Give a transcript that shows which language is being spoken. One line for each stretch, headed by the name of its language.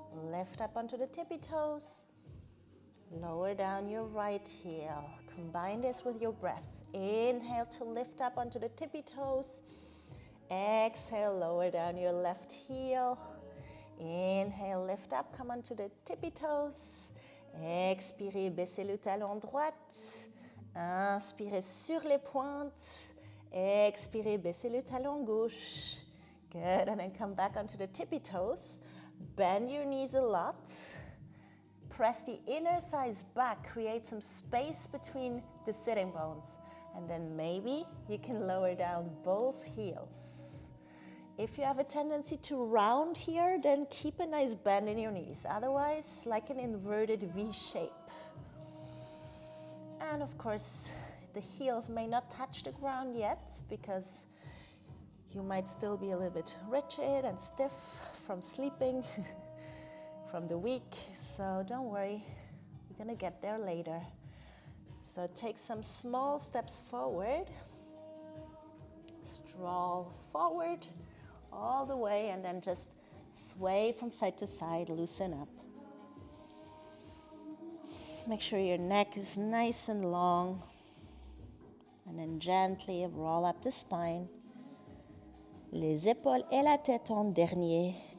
English: Lift up onto the tippy toes. Lower down your right heel. Combine this with your breath. Inhale to lift up onto the tippy toes. Exhale, lower down your left heel. Inhale, lift up, come onto the tippy toes.
French: Expirez, baissez le talon droite. Inspirez sur les pointes. Expirez, baissez le talon gauche.
English: Good, and then come back onto the tippy toes. Bend your knees a lot. Press the inner thighs back, create some space between the sitting bones. And then maybe you can lower down both heels. If you have a tendency to round here, then keep a nice bend in your knees. Otherwise, like an inverted V shape. And of course, the heels may not touch the ground yet because you might still be a little bit rigid and stiff from sleeping, from the week. So don't worry, you're gonna get there later. So take some small steps forward. Stroll forward all the way and then just sway from side to side, loosen up. Make sure your neck is nice and long. And then gently roll up the spine.
French: Les épaules et la tête en dernier.